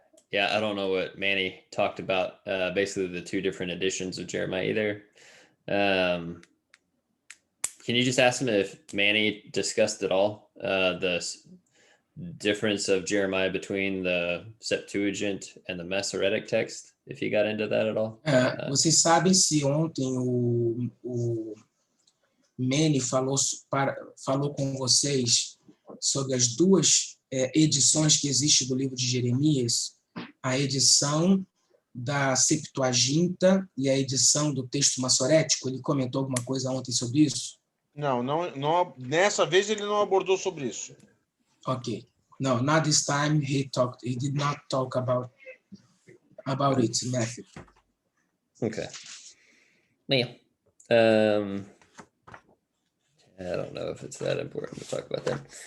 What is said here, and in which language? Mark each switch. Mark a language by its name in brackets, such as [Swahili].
[English] Yeah, I don't know what Manny talked about, basically the two different editions of Jeremiah either. Can you just ask him if Manny discussed at all the difference of Jeremiah between the Septuagint and the Masoretic text, if he got into that at all? [Portuguese] Vocês sabem se ontem o Manny falou com vocês sobre as duas edições que existem do livro de Jeremias, a edição da Septuaginta e a edição do texto massorético? Ele comentou alguma coisa ontem sobre isso? Não, nessa vez ele não abordou sobre isso. [English] Okay. No, not this time he did not talk about it, Matthew. Okay. Well, I don't know if it's that important to talk about that.